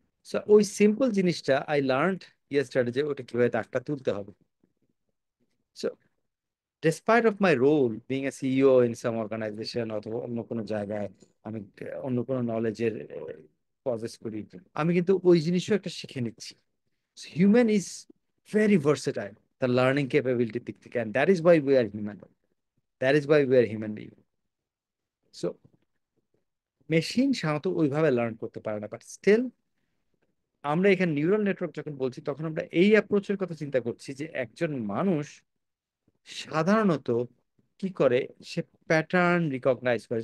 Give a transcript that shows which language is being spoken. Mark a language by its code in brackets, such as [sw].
[bn] So, ওই simple জিনিসটা [en] I learned yesterday [bn] যে ওটা কিভাবে দাগটা তুলতে হবে। [en] So, despite of my role being a CEO in some organization [bn] অথবা অন্য কোনো জায়গায়, আমি অন্য কোনো নলেজের প্রসেস করি, আমি কিন্তু ওই জিনিসও একটা শিখে নিচ্ছি। [en] Human is very versatile, the learning capability দিক থেকে, and that is why we are human, that is why we are human being. [bn] So machine সাধারণত ওইভাবে লার্ন করতে পারে না, বাট স্টিল আমরা এখানে নিউরাল নেটওয়ার্ক যখন বলছি তখন আমরা এই অ্যাপ্রোচের কথা চিন্তা করছি যে একজন মানুষ সাধারণত কি করে, সে প্যাটার্ন রিকগনাইজ করে।